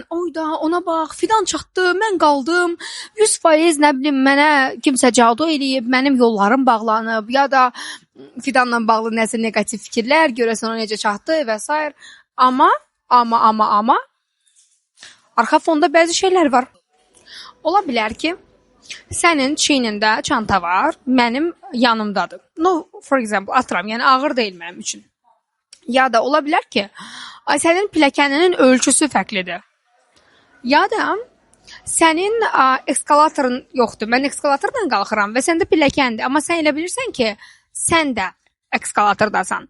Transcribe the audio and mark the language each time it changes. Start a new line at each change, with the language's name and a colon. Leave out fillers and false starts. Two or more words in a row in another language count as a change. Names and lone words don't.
Azerbaijani: Oyda, ona bax, fidan çatdı, mən qaldım. 100% nə bilim mənə kimsə cadu eləyib, mənim yollarım bağlanıb ya da fidanla bağlı nəsə negativ fikirlər, görəsən o necə çatdı və s. Amma arxa fonda bəzi şeylər var. Ola bilər ki, sənin çiynində çanta var, mənim yanımdadır.
English: No, for example,
Azerbaijani: atıram, yəni ağır deyil mənim üçün. Ya da ola bilər ki, sənin pilləkəninin ölçüsü fərqlidir. Ya da sənin eskalatorun yoxdur. Mən eskalatordan qalxıram və səndə pilləkəndir. Amma sən elə bilirsən ki, sən də eskalatordasan.